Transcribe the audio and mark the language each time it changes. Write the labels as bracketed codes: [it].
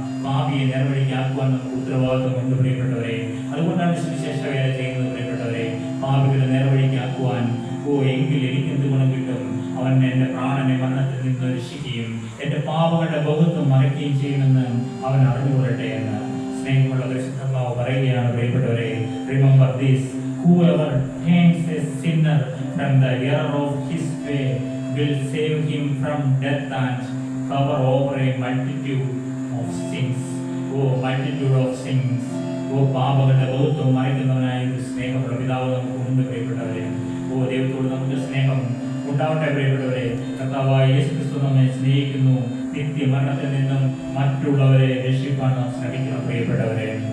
[ml] പാപിയെ നേർവഴിക്കാക്കുവാൻ നമുക്ക് ഉത്തരവാദിത്വമുണ്ട് പ്രിയപ്പെട്ടവരെ. അതുകൊണ്ടാണ് സുവിശേഷ വേല ചെയ്യുന്നത് പ്രിയപ്പെട്ടവരെ. പാപികളെ നേർവഴിക്കാക്കുവാൻ എങ്കിൽ എനിക്ക് എന്ത് ഗുണം കിട്ടും? അവൻ എൻ്റെ പ്രാണനെ മരണത്തിൽ നിന്ന് രക്ഷിക്കുകയും എൻ്റെ പാപങ്ങളുടെ ബഹുത്വം മറയ്ക്കുകയും ചെയ്യുമെന്ന് അവൻ അറിഞ്ഞുകൊള്ളട്ടെ എന്ന് സ്നേഹമുള്ള പരിശുദ്ധാത്മാവ് പറയുകയാണ്. [en] പ്രിയപ്പെട്ടവരെ, remember this, whoever turns a sinner from the error of his way will save him from death and cover over a multitude of sins. Multitude of sins. [ml] പാപങ്ങളുടെ ബഹുത്വം മറയ്ക്കുന്നവനായ സ്നേഹമുള്ള പിതാവ് നമുക്ക് ഉണ്ട് പ്രിയപ്പെട്ടവരെ. ദൈവത്തോട് നമുക്ക് സ്നേഹം ഉണ്ടാവട്ടെ പ്രിയപ്പെട്ടവരെ. കർത്താവായ യേശു ക്രിസ്തു നമ്മെ സ്നേഹിക്കുന്നു. നിത്യമരണത്തിൽ നിന്നും മറ്റുള്ളവരെ രക്ഷിക്കാൻ നാം ശ്രമിക്കണം പ്രിയപ്പെട്ടവരെ.